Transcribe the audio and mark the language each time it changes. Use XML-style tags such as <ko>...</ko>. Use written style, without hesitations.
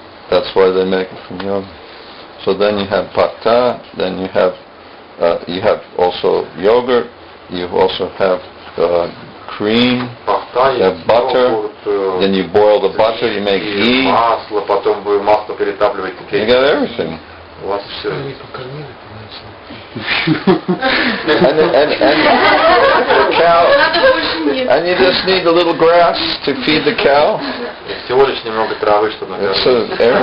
<en>That's why they make it from yogurt. So then you have patta, then you have also yogurt, you also have cream, you have butter, then you boil the butter, you make ghee.</en> <ru>Масло, потом вы масло перетапливаете.</ru> <en>You got everything.</en> <ru>У вас все.</ru> <en>And the cow, and you just need a little grass to feed the cow.</en> <ru>Всего лишь немного травы, чтобы накормить.</ru>